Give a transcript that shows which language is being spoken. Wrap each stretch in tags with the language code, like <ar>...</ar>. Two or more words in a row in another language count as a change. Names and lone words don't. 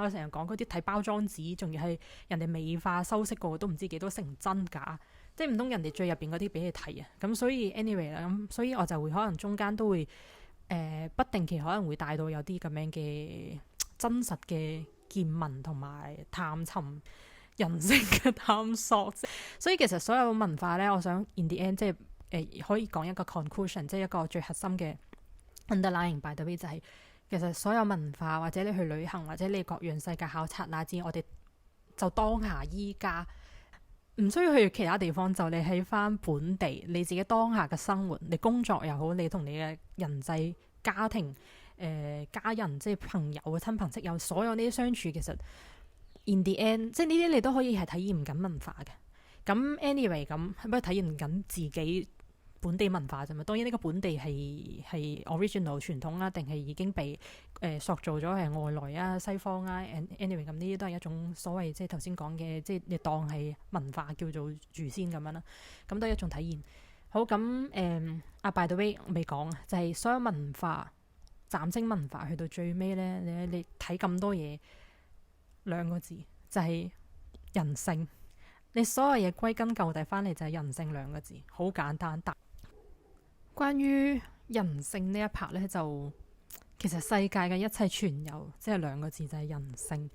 <yue>我成日講嗰啲睇包裝紙，仲要係人哋美化修飾過，都唔知幾多成真假，即係唔通人哋最入邊嗰啲俾你睇啊？咁所以 anyway 啦，咁所以我就會可能中間都會不定期可能會帶到有啲咁樣嘅真實嘅見聞同埋探尋人性嘅探索，所以其實所有文化呢，我想</yue> <en>in the end</en> <yue>即係可以講一個 conclusion， 即係一個最核心嘅</yue> <en>underlying by the way</en> <yue>就係其實所有文化或者你去旅行或者你各樣世界考察乃至我哋就當下依家唔需要去其他地方，就你喺翻本地你自己當下嘅生活，你工作又好，你同你嘅人際家庭家人即係朋友親朋戚友，所有呢啲相處其實</yue> <en>in the end</en> <yue>即係呢啲你都可以係體驗緊文化嘅。咁 anyway 咁係咪體驗緊自己本地文化啫嘛？當然呢個本地係 original 傳統啊，定係已經被塑造咗係外來啊西方啊 anyway 咁呢啲都係一種所謂即係頭先講嘅，即係你當係文化叫做住先咁樣啦。咁都係一種體驗。好咁</yue> <en>by the way</en> <yue>未講啊，就係所有文化嶄新文化去到最尾咧，你睇咁多嘢，兩個字就係人性。你所有嘢歸根究底翻嚟就係人性兩個字，好簡單。但關於人性呢一 part 咧，就其實世界嘅一切全有，即係兩個字就係人性。</yue>